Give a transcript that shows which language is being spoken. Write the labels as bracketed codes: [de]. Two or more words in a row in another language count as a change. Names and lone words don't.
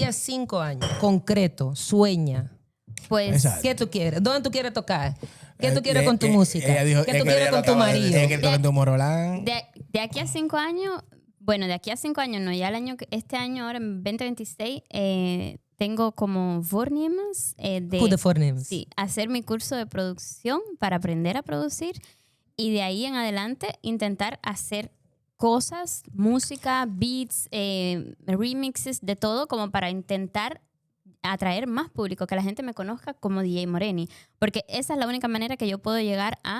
[es] a 5 años, concreto, sueña. pues Exacto. ¿Qué tú quieres? ¿Dónde tú quieres tocar? ¿Qué tú Eh, quieres con tu eh, música? ella dijo- ¿Qué es tú que quieres ella con lo tu acaba de marido? decir. Es que él toca en Tomorrowland. de aquí a 5 años, bueno, de aquí a 5 años, no, ya este año, ahora en 2026, tengo como voornemens [nl] Goede voornemens. [es] sí, hacer mi curso de producción para aprender a producir y de ahí en adelante intentar hacer cosas, música, beats, remixes, de todo como para intentar atraer más público, que la gente me conozca como DJ Moreni, porque esa es la única manera que yo puedo llegar a